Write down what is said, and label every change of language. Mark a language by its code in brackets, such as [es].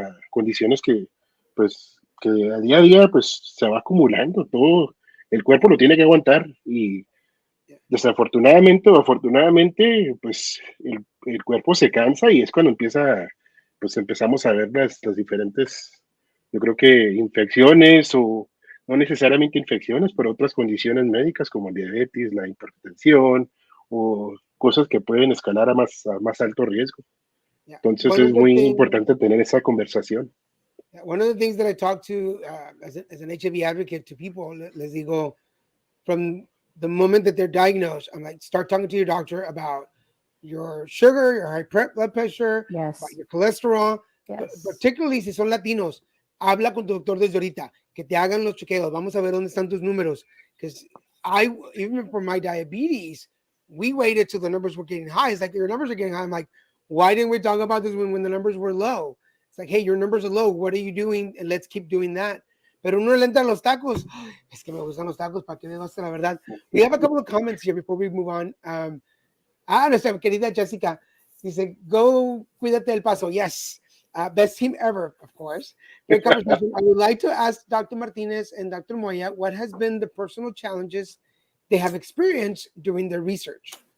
[es] condiciones que, pues, que a día pues se va acumulando, todo el cuerpo lo tiene que aguantar y desafortunadamente o afortunadamente, pues el cuerpo se cansa y es cuando empezamos a ver las diferentes, yo creo que infecciones o no necesariamente infecciones, pero otras condiciones médicas como diabetes, la hipertensión o cosas que pueden escalar a más alto riesgo. Entonces es muy importante tener esa conversación. [en] One of the things that I talk to as an HIV advocate to people, [es] les digo, [en] from the moment that they're diagnosed, I'm like, start talking to your doctor about your sugar, your high blood pressure, about your cholesterol, particularly [es] si son latinos. Habla con tu doctor desde ahorita. que te hagan los chequeos, vamos a ver dónde están tus números, [en] because even for my diabetes, we waited till the numbers were getting high. It's like, your numbers are getting high. I'm like, why didn't we talk about this when the numbers were low? It's like, hey, your numbers are low. What are you doing? And let's keep doing that. [es] Pero uno le entra los tacos. Es que me gustan los tacos, para que veas la verdad. [en] We have a couple of comments here before we move on. [es] Nuestra querida Jessica dice, [en] go Cuidate El Paso. Yes. Best team ever, of course. Great conversation. I would like to ask Dr. Martinez and Dr. Moya what has been the personal challenges they have experienced during their research.